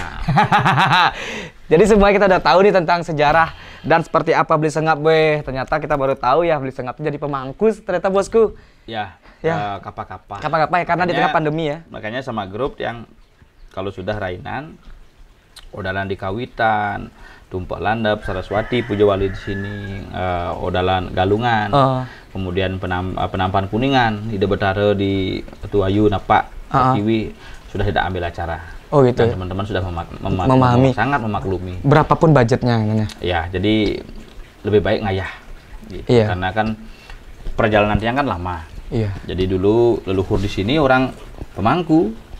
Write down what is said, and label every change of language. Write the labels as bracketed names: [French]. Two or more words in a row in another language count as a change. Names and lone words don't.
[Indonesian] Jadi semua kita udah tahu nih tentang sejarah dan seperti apa Beli Sengap, weh. Ternyata kita baru tahu ya Beli Sengap jadi pemangku ternyata bosku. Ya, Ya. Kapal-kapal. Kapal-kapal ya, karena di tengah pandemi ya. Makanya sama grup yang kalau sudah rainan, odalan di Kawitan, Tumpak Landap, Saraswati, Pujawali di sini, odalan Galungan, kemudian penampan Kuningan, Ide Betara di Tuayu, Napak, Kiwi, sudah tidak ambil acara. Oh gitu. Dan teman-teman sudah memahami, sangat memaklumi. Berapapun budgetnya ini. Ya, jadi lebih baik ngayah. Gitu. Iya. Karena kan perjalanannya kan lama. Iya. Jadi dulu leluhur di sini orang pemangku.